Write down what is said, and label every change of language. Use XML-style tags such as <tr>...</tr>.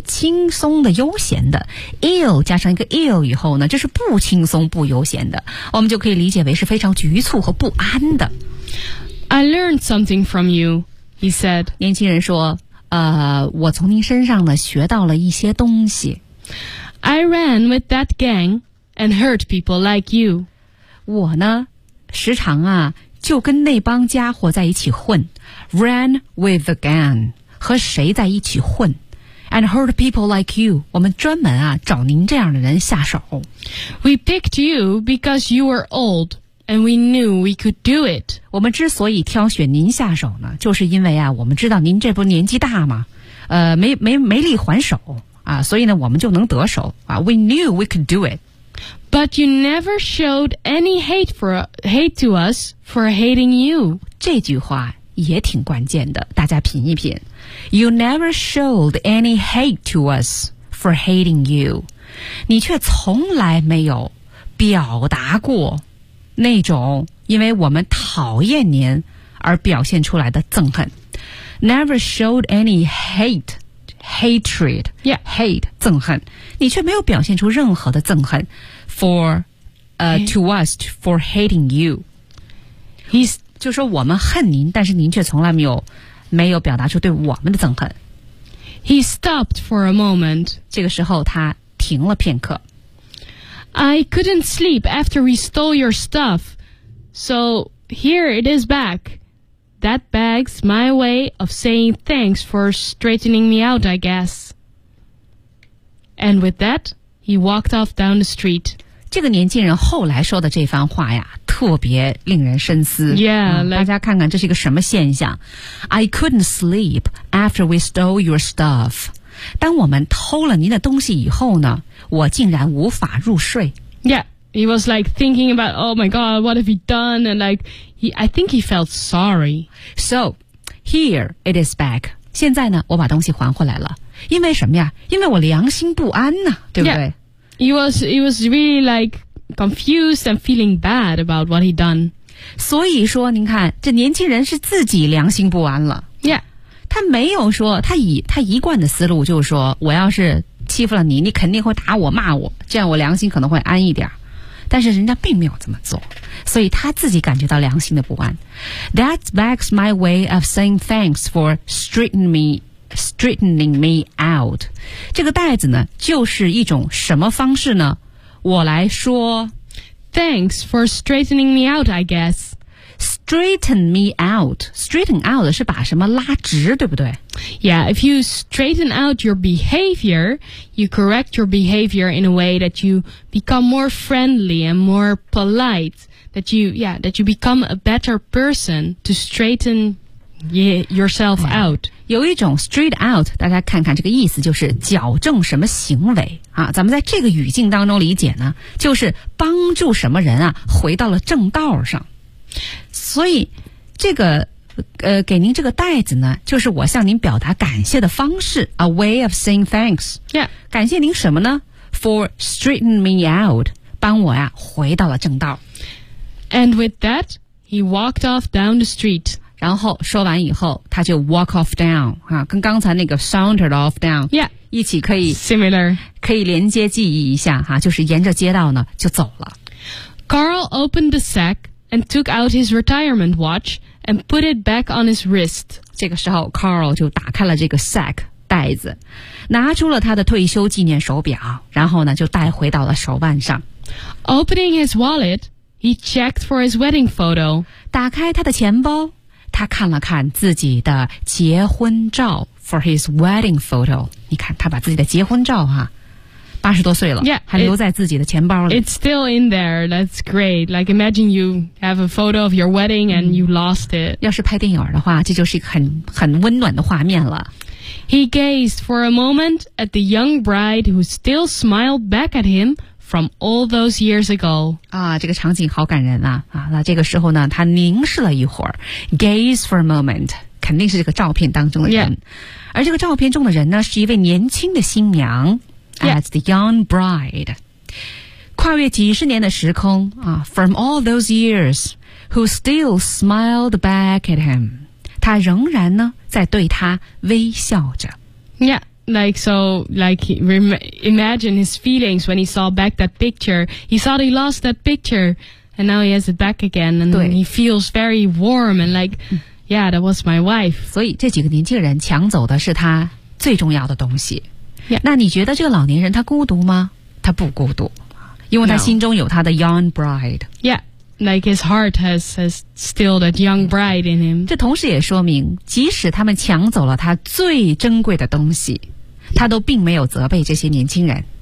<zh>轻松的悠闲的 ill 加上一个 ill 以后呢就是不轻松不悠闲的我们就可以理解为是非常局促和不安的</zh> <en>I learned something from you he said</en> <zh>年轻人说我从您身上呢学到了一些东西</zh> <en>I ran with that gang and hurt people like you</en> <zh>我呢时常啊就跟那帮家伙在一起混</zh> <en>ran with the gang</en> <zh>和谁在一起混</zh> <en>and hurt people like you</en> <zh>我们专门啊找您这样的人下手</zh> <en>we picked you because you were old and we knew we could do it</en> <zh>我们之所以挑选您下手呢就是因为啊我们知道您这不年纪大吗没力还手啊所以呢我们就能得手啊</zh> <en>we knew we could do it But you never showed any hate to us for hating you.</en> <zh>这句话也挺关键的，大家品一品。</zh> <en>You never showed any hate to us for hating you.</en> <zh>你却从来没有表达过那种因为我们讨厌您而表现出来的憎恨。</zh> <en>Never showed any hate. hatred. Yeah.</en> <zh>Hate, 憎恨。你却没有表现出任何的憎恨</zh> <en>for,to us, for hating you. He's,</en> <zh>就说我们恨您，但是您却从来没有表达出对我们的憎恨。</zh> <en>He stopped for a moment.</en> <zh>这个时候他停了片刻。</zh> <en>I couldn't sleep after we stole your stuff. So here it is back. That bag's my way of saying thanks for straightening me out, I guess. And with that, he walked off down the street.</en> <zh>这个年轻人后来说的这番话呀，特别令人深思。</zh> <en>Yeah,</en> <zh>大家看看这是一个什么现象。</zh> <en>I couldn't sleep after we stole your stuff.</en> <zh>当我们偷了您的东西以后呢，我竟然无法入睡。</zh> <en>Yeah, he was like thinking about, oh my god, what have you done? And like, I think he felt sorry. So, here it is back.</en> <zh>现在呢，我把东西还回来了。因为什么呀？因为我良心不安呢，对不对？</zh> <en>Yeah, he was really like confused and feeling bad about what he'd done.</en> <zh>所以说，您看，这年轻人是自己良心不安了。</zh> <en>Yeah.</en> <zh>他没有说他一贯的思路就是说我要是欺负了你你肯定会打我骂我这样我良心可能会安一点但是人家并没有这么做所以他自己感觉到良心的不安</zh> <en>That backs my way of saying thanks for straightening me out</en> <zh>这个袋子呢就是一种什么方式呢我来说</zh> <en>Thanks for straightening me out I guess Straighten me out.</en> <zh>Straighten out 是把什么拉直，对不对？</zh> <en>Yeah, if you straighten out your behavior, you correct your behavior in a way that you become more friendly and more polite. That you become a better person to straighten yourself out.</en> <zh>有一种 straighten out, 大家看看这个意思就是矫正什么行为啊。咱们在这个语境当中理解呢，就是帮助什么人啊，回到了正道上。所以这个给您这个袋子呢就是我向您表达感谢的方式</zh> <en>A way of saying thanks Yeah</en> <zh>感谢您什么呢</zh> <en>For straighten me out</en> <zh>帮我呀回到了正道</zh> <en>And with that He walked off down the street</en> <zh>然后说完以后他就 walk off down、啊、跟刚才那个 sauntered off down</zh> <en>Yeah</en> <zh>一起可以</zh> <en>Similar</en> <zh>可以连接记忆一下、啊、就是沿着街道呢就走了</zh> <en>Carl opened the sackand took out his retirement watch and put it back on his wrist.</en> <zh>这个时候 Carl 就打开了这个 sack 袋子拿出了他的退休纪念手表然后呢就带回到了手腕上。</zh> <en>Opening his wallet, he checked for his wedding photo.</en> <zh>打开他的钱包他看了看自己的结婚照</zh> <en>for his wedding photo.</en> <zh>你看他把自己的结婚照哈80多岁了</zh> <en>yeah,</en> <zh>还留在自己的钱包里</zh> <en>It's still in there, that's great Like imagine you have a photo of your wedding and you lost it</en> <zh>要是拍电影的话这就是一个 很温暖的画面了</zh> <en>He gazed for a moment at the young bride who still smiled back at him from all those years ago</en> <zh>啊，这个场景好感人 啊那这个时候呢他凝视了一会儿</zh> <en>Gaze for a moment</en> <zh>肯定是这个照片当中的人、</zh> <en>yeah.</en> <zh>而这个照片中的人呢是一位年轻的新娘</zh> <en>Yeah. As the young bride.</en> <zh>跨越几十年的时空、</zh> <en>from all those years, who still smiled back at him.</en> <zh>他仍然呢在对他微笑着。</zh> <en>Yeah, imagine his feelings when he saw back that picture. He thought he lost that picture, and now he has it back again. And he feels very warm and like,、yeah, that was my wife.</en> <zh>所以这几个年轻人抢走的是他最重要的东西。</zh> <en>Yeah.</en> <zh>那你觉得这个老年人他孤独吗？他不孤独，因为他心中有他的 young bride。</zh> <en>Yeah, like his heart has still that young bride in him.</en> <zh>这同时也说明，即使他们抢走了他最珍贵的东西，他都并没有责备这些年轻人。</zh>